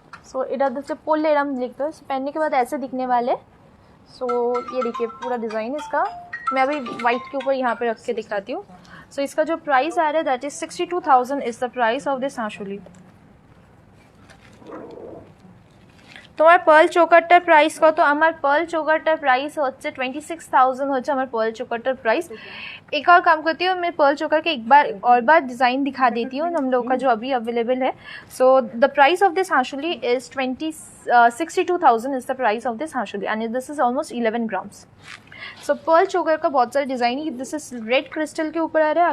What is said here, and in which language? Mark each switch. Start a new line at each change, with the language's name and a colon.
Hindi: सो इधर से पोलेरम लिखते हैं. पहनने के बाद ऐसे दिखने वाले. सो ये देखिए पूरा डिज़ाइन इसका. मैं अभी वाइट के ऊपर यहाँ पे रख के दिखाती हूँ. सो इसका जो प्राइस आ रहा है
English: That is 62,000 is the price of this hansuli.
Bangla: তোমার পার্ল চোকারটার প্রাইস কত? আমার পার্ল চোকারটার প্রাইস হচ্ছে 26,000 হচ্ছে আমার পার্ল
Hindi: चोकर प्राइस. एक और काम करती हूँ, मैं पर्ल चोकर के एक बार डिज़ाइन दिखा देती हूँ हम लोग का जो अभी अवेलेबल है.
English: So the price of this hansuli is 62,000 is the price of this hansuli and this is almost 11 grams.
Hindi: So Perl चोकर का बहुत सारे डिज़ाइन है.
English: this is red crystal
Hindi: के ऊपर आ रहा है.